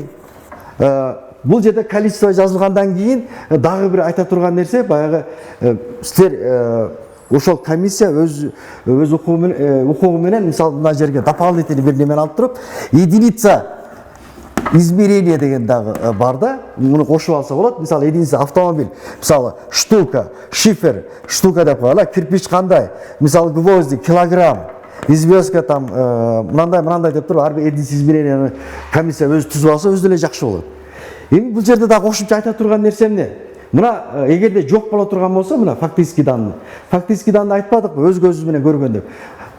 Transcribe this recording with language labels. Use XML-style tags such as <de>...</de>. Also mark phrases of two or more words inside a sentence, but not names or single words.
<ky>Бул жерде количество жазылгандан кийин дагы бир айта турган нерсе, баягы силер ошол комиссия өз укугу менен мисалы мына жерге дополнительный бир немен алып туруп,</ky> <ru>единица измерения</ru> <ky>деген дагы бар да, муну кошуп алса болот. Мисалы единица автомобиль, мисалы штука, шифер, штука деп коелу, кирпич кандай, мисалы гвозди килограмм, известка там мындай деп туруп ар бир</ky> <ru>единица измеренияны</ru> <ky>комиссия өзү түзүп алса өзү эле жакшы болот. Эми бул жерде дагы кошумча айта турган нерсе эмне? Мына эгерде жок боло турган болсо, мына</ky> <ru>фактический данный</ru> <ky>айтпадыкпы, өз көзүбүз менен көргөн деп.</ky>